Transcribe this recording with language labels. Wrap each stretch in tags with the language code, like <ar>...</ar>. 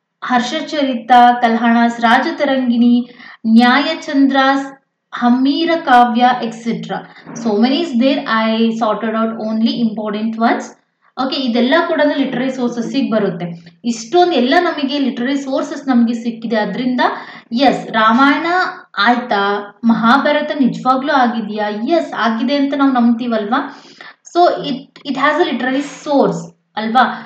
<kn>Harshacharita, ಕಲ್ಹಣಾಸ್, Rajatarangini, ನ್ಯಾಯಚಂದ್ರಾಸ್, ಹಮ್ಮೀರ Kavya, etcetera.</kn> <en>So many is there. I sorted out only important ones.</en> <kn>Okay, ಇದೆಲ್ಲ ಕೂಡ literary ಸೋರ್ಸಸ್ಸಿಗೆ ಬರುತ್ತೆ. ಇಷ್ಟೊಂದು ಎಲ್ಲ ನಮಗೆ ಲಿಟ್ರರಿ ಸೋರ್ಸಸ್ ನಮಗೆ ಸಿಕ್ಕಿದೆ. ಅದರಿಂದ ಎಸ್, ರಾಮಾಯಣ ಆಯ್ತಾ, ಮಹಾಭಾರತ ನಿಜವಾಗ್ಲೂ ಆಗಿದೆಯಾ? ಎಸ್, ಆಗಿದೆ ಅಂತ ನಾವು ನಂಬ್ತೀವಲ್ವಾ. So</kn> <en>it has a literary source</en> <kn>ಅಲ್ವಾ.</kn>